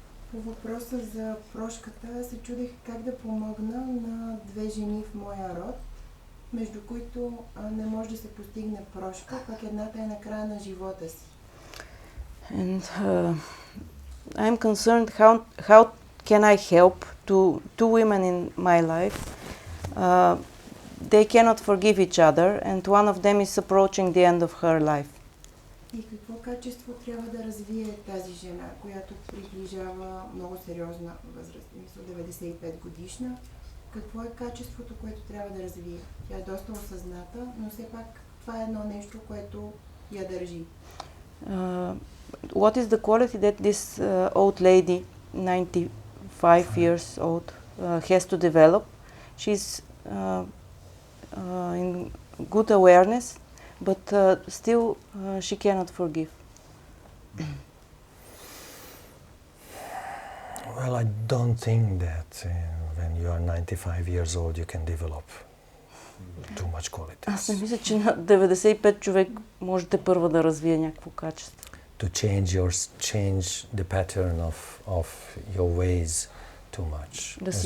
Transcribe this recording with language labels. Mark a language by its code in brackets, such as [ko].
[bg] По въпроса за прошката се чудех как да помогна на 2 жени в моя род, между които не може да се постигне прошка, пък едната е на края на живота си. [en] And I'm concerned how can I help two women in my life. They cannot forgive each other and one of them is approaching the end of her life. [bg] И какво качество трябва да развие тази жена, която приближава много сериозна възраст, мисля 95 годишна? Какво е качеството, което трябва да развие? Тя е доста осъзната, но все пак това е едно нещо, което я държи. [en] What is the quality that this old lady, 95 years old, has to develop? She's in good awareness, but still she cannot forgive. Well, I don't think that when you are 95 years old you can develop too much qualities. [bg] Аз не мисля, че на 95 човек можете първо да развие някакво качество. [en] To change the pattern of your ways too much.